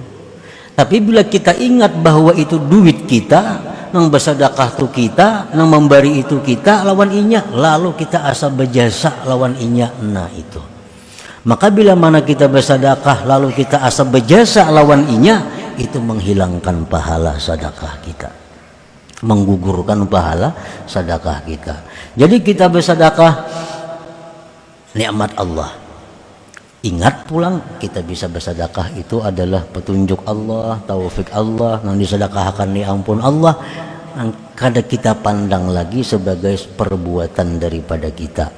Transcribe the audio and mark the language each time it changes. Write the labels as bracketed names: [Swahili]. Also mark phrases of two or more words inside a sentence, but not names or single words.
[Banjar] Tapi bila kita ingat bahwa itu duit kita, nang bersedekah tu kita, nang memberi itu kita lawan inya, lalu kita asa berjasa lawan inya. Nah itu. Maka bila mana kita bersedekah lalu kita asa berjasa lawan inya, itu menghilangkan pahala sedekah kita, menggugurkan pahala sedekah kita. Jadi kita bersedekah nikmat Allah. Ingat pulang kita bisa bersedekah itu adalah petunjuk Allah, taufik Allah, yang disedekahkan di ampun Allah, yang kada kita pandang lagi sebagai perbuatan daripada kita.